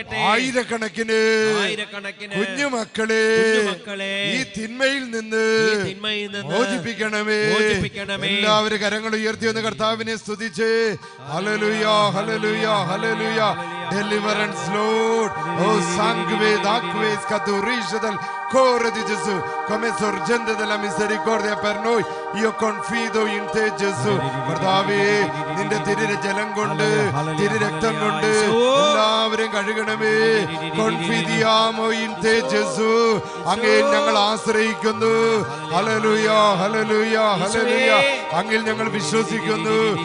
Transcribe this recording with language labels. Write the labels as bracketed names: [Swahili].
[Malayalam] ആയിരക്കണക്കിന് കുഞ്ഞുമക്കളെ ഈ തിന്മയിൽ നിന്ന് മോചിപ്പിക്കണമേ. എല്ലാവരും കരങ്ങൾ ഉയർത്തി ഒന്ന് കർത്താവിനെ സ്തുതിച്ച് hallelujah, hallelujah, hallelujah. [English] Deliverance, Lord. [Italian] Oh, sangue d'acque scaturisce dal cuore di Gesù, come sorgente della misericordia per noi. Io confido in te, Gesù. [Malayalam] കർത്താവേ, നിന്റെ തിരുരജലം കൊണ്ട്, തിരുരക്തം കൊണ്ട് എല്ലാവരെയും കഴുകണമേ. [Italian] Confidiamo in te, Gesù. [Malayalam] അങ്ങേ ഞങ്ങൾ ആശ്രയിക്കുന്നു. Hallelujah, hallelujah, hallelujah. അങ്ങിൽ ഞങ്ങൾ വിശ്വസിക്കുന്നു.